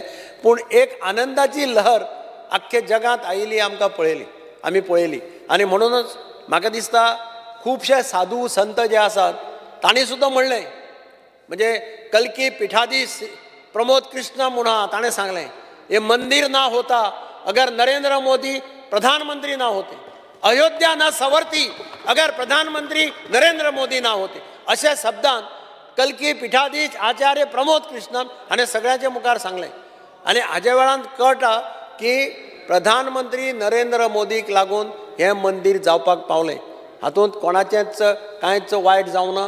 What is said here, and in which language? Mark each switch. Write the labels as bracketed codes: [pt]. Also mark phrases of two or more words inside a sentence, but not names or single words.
[kok] पूण एक आनंदाची लहर आख्खे जगांत आयिल्ली आमी पळयली आनी म्हणूनच म्हाका दिसता खुबशे साधू संत जे आसात तांणी सुद्दां म्हणलें, म्हणजे कल्की पीठाधीश प्रमोद कृष्ण म्हणून आहा, ताणें सांगलें [hi] ये मंदिर ना होता अगर नरेंद्र मोदी प्रधानमंत्री ना होते, अयोध्या ना सवरती अगर प्रधानमंत्री नरेंद्र मोदी ना होते. [kok] अशा शब्दांत कल्की पीठाधीश आचार्य प्रमोद कृष्णन हाणें सगळ्यांचे मुखार सांगलें आनी हाज्या वेळान कळटा की प्रधानमंत्री नरेंद्र मोदीक लागून हें मंदिर जावपाक पावलें. हातूंत कोणाचेंच कांयच वायट जावं ना.